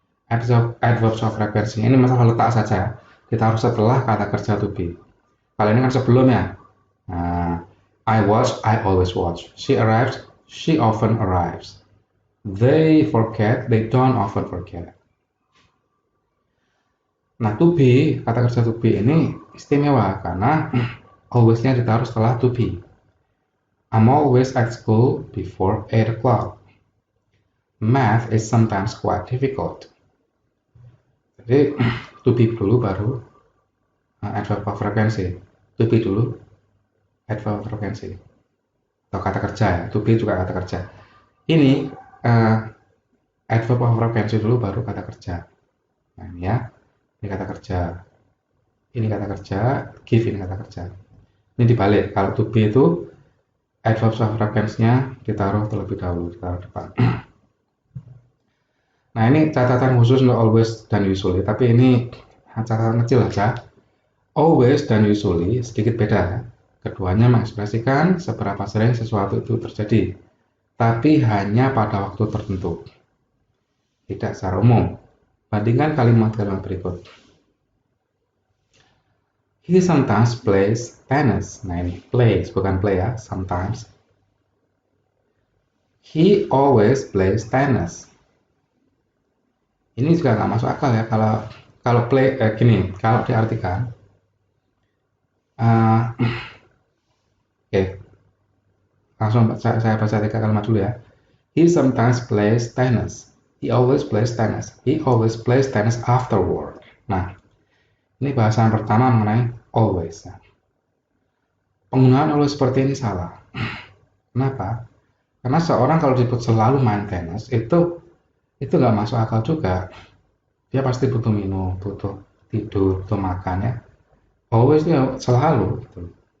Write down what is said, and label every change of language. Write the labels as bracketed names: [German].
[English] Adverbs of reference [Indonesian] ini masalah letak saja. Kita harus setelah kata kerja to be. Kalau ini kan sebelumnya. [English] Nah, I watch, I always watch. She arrives, she often arrives. They forget, they don't often forget. [Indonesian] Nah, to be, kata kerja to be ini istimewa karena always-nya ditaruh setelah to be. [English] I'm always at school before 8 o'clock. Math is sometimes quite difficult. [Indonesian] Jadi, to be dulu baru adverb of frequency. To be dulu adverb of frequency. Atau kata kerja ya. To be juga kata kerja. Ini adverb of frequency dulu baru kata kerja. Nah, ini ya. Ini kata kerja. Ini kata kerja. Give ini kata kerja. Ini dibalik. Kalau to be itu adverb of frequency-nya ditaruh terlebih dahulu, ditaruh depan. Nah, ini catatan khusus untuk always dan usually, tapi ini catatan kecil aja. Always dan usually sedikit beda. Keduanya mengekspresikan seberapa sering sesuatu itu terjadi, tapi hanya pada waktu tertentu, tidak secara umum. Bandingkan kalimat-kalimat berikut. [English] He sometimes plays tennis. [Indonesian] Nah ini plays, bukan play ya, sometimes. [English] He always plays tennis. [Indonesian] Ini juga nggak masuk akal ya kalau play gini, kalau diartikan. Oke, langsung saya baca 3 kalimat dulu ya. [English] He sometimes plays tennis. He always plays tennis. He always plays tennis after work. [Indonesian] Nah, ini bahasan pertama mengenai always. Penggunaan always seperti ini salah. Kenapa? Karena seorang kalau disebut selalu main tenis itu nggak masuk akal juga. Dia pasti butuh minum, butuh tidur, butuh makan ya. Always itu selalu. Gitu.